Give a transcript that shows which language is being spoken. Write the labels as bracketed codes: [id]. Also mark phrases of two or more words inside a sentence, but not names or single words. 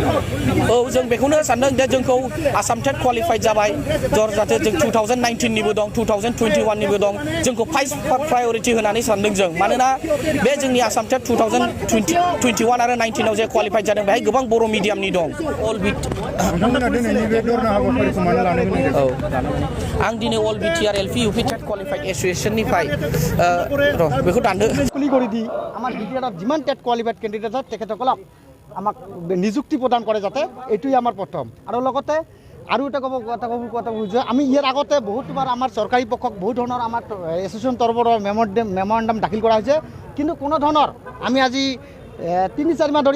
[brx] औ जों बेखौनो सानदों दे जोंखौ आसाम टेट क्वालिफाइड जाबाय जाहाथे जों 2019 निबो दं 2021 निबो दं जोंखौ [en] first priority [brx] होनानै सानदों जों मानोना बे जोंनि आसाम टेट 2021 आरो 19 आव जे क्वालिफाइड जादों बेहाय गोबां बर' मिडियामनि दं अल बिट नोंथांमोना दिनैनि बे धरना हाबाफारिखौ मानो लानो गोनां जादों आं दिनै अल बिटिआर एलपि इउपि टेट क्वालिफाइड एसोसिएशननिफ्राय बेखौ दानदो [as] কৰি দি আমাৰ বিটিআৰত যিমান [en] TET qualified candidate [as] আছে তেখেতসকলক আমাক নিযুক্তি প্ৰদান কৰে যাতে এইটোৱে আমাৰ প্ৰথম আৰু লগতে আৰু এটা কথা বুজিছোঁ আমি ইয়াৰ আগতে বহুতবাৰ আমাৰ চৰকাৰী পক্ষক বহুত ধৰণৰ আমাৰ এছ'চিয়েশ্যন তৰফৰ মেমৰেণ্ডাম দাখিল কৰা হৈছে কিন্তু কোনো ধৰণৰ আমি আজি 3-4 মাহ